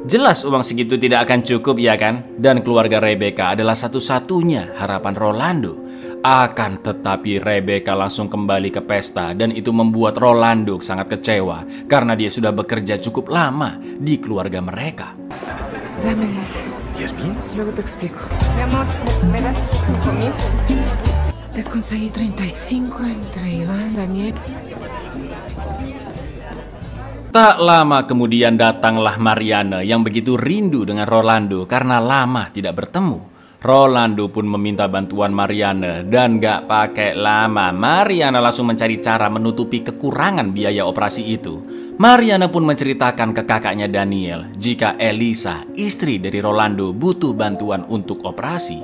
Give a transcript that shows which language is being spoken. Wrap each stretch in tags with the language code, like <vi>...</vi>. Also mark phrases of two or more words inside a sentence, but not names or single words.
<id>Jelas uang segitu tidak akan cukup ya kan? Dan keluarga Rebecca adalah satu-satunya harapan Rolando. Akan tetapi Rebecca langsung kembali ke pesta dan itu membuat Rolando sangat kecewa karena dia sudah bekerja cukup lama di keluarga mereka.</id> <es>Dame eso. ¿Yasmin? Luego te explico. Mi amor, ¿me das 5,000? Le conseguí 35 entre Iván, Daniel.</es> <id>Tak lama kemudian datanglah Mariana yang begitu rindu dengan Rolando karena lama tidak bertemu. Rolando pun meminta bantuan Mariana dan gak pakai lama Mariana langsung mencari cara menutupi kekurangan biaya operasi itu. Mariana pun menceritakan ke kakaknya Daniel jika Elisa, istri dari Rolando, butuh bantuan untuk operasi.</id>